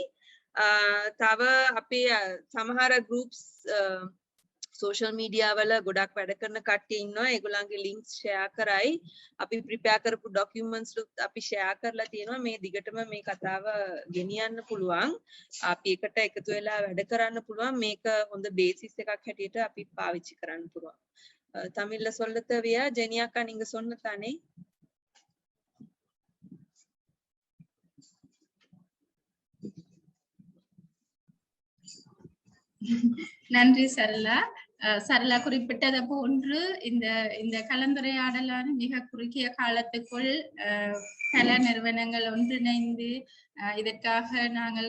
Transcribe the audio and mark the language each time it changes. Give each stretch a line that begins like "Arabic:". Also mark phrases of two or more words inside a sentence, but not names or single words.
Sinhala: තව අපේ සමහර
English: groups social media
Sinhala: වල ගොඩක් වැඩ කරන කට්ටිය ඉන්නවා. ඒගොල්ලන්ගේ
English: links share
Sinhala: කරයි. අපි prepare කරපු documents අපි share කරලා තියෙනවා. මේ දිගටම මේ කතාව ගෙනියන්න පුළුවන්. අපි එකට එකතු වෙලා වැඩ කරන්න පුළුවන්. මේක හොඳ basis එකක් හැටියට අපි පාවිච්චි කරන්න පුළුවන්.
Tamil: தமிழ்ல சொல்ல தேவையா ஜெனியாக்கா நீங்க சொன்னதானே? நன்றி சரளா. சரளா குறிப்பிட்டதை போன்று இந்த கலந்துரையாடலான மிக குறுகிய காலத்துக்குள் பல நிறுவனங்கள் ஒன்றிணைந்து இதற்காக நாங்கள்